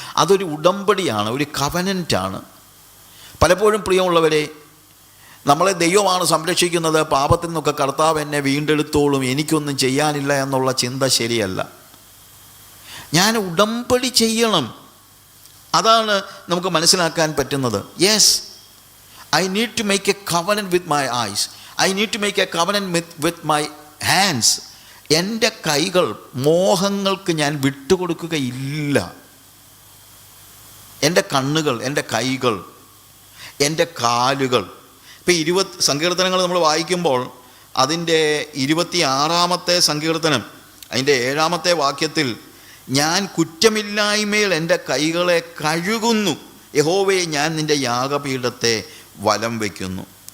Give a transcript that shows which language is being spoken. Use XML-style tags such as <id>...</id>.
<ml>അതൊരു ഉടമ്പടിയാണ്, ഒരു കവനൻ്റാണ്. പലപ്പോഴും പ്രിയമുള്ളവരെ, നമ്മളെ ദൈവമാണ് സംരക്ഷിക്കുന്നത്, പാപത്തിൽ നിന്നൊക്കെ കർത്താവ് എന്നെ വീണ്ടെടുത്തോളും, എനിക്കൊന്നും ചെയ്യാനില്ല എന്നുള്ള ചിന്ത ശരിയല്ല. ഞാൻ ഉടമ്പടി ചെയ്യണം. അതാണ് നമുക്ക് മനസ്സിലാക്കാൻ പറ്റുന്നത്.</ml> <en>Yes, I need to make a covenant with my eyes. I need to make a covenant with my hands.</en> <ml>എൻ്റെ കൈകൾ മോഹങ്ങൾക്ക് ഞാൻ വിട്ടുകൊടുക്കുകയില്ല. എൻ്റെ കണ്ണുകൾ, എൻ്റെ കൈകൾ, എൻ്റെ കാലുകൾ. ഇപ്പോൾ സങ്കീർത്തനങ്ങൾ നമ്മൾ വായിക്കുമ്പോൾ അതിൻ്റെ 26-ാമത്തെ സങ്കീർത്തനം അതിൻ്റെ 7-ാമത്തെ വാക്യത്തിൽ, ഞാൻ കുറ്റമില്ലായ്മയിൽ എൻ്റെ കൈകളെ കഴുകുന്നു, യഹോവേ ഞാൻ നിൻ്റെ യാഗപീഠത്തെ വലം വയ്ക്കുന്നു.</ml>